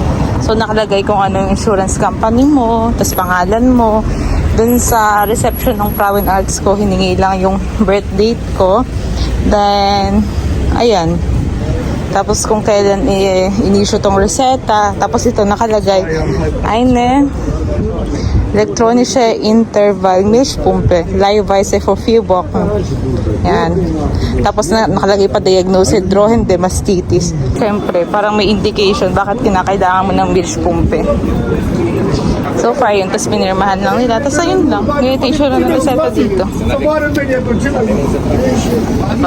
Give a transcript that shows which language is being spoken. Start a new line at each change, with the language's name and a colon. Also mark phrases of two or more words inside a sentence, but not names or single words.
Filipino: So nakalagay kung ano yung
English: insurance company
Filipino: mo, tapos pangalan mo. Dun sa reception ng Prowen Arts ko, hiningi lang yung
English: birth date
Filipino: ko. Then, ayan. Tapos kung kailan i-issue tong reseta. Tapos ito nakalagay.
German: Eine elektronische Interval Milchpumpe. Leihweise for 4 Wochen.
Filipino: Yan. Tapos nakalagay pa diagnosis
German: Drohen de Mastitis.
Filipino: Siyempre, parang may indication bakit kinakailangan mo ng milchpumpe.
English: So far
Filipino: yun, tapos pinirmahan lang nila. Tapos ayun lang. Ganito yung issue na reseta dito. Diba?